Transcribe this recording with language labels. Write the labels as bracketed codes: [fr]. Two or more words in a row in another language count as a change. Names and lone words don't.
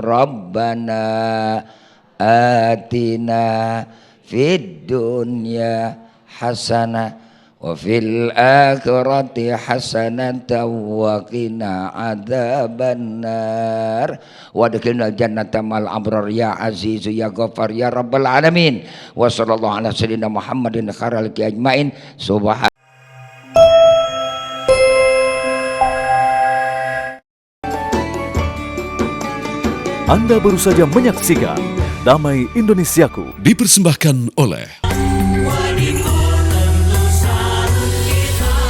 [ar] ربنا آتنا في الدنيا حسنة وفي الآخرة حسنة وقنا عذاب النار وأدخلنا الجنة مع الأبرار يا عزيز يا غفار يا رب العالمين وصلى الله على سيدنا محمد خير الأجمعين سبحان. [id] Anda baru saja menyaksikan Damai Indonesiaku. Dipersembahkan oleh didukung oleh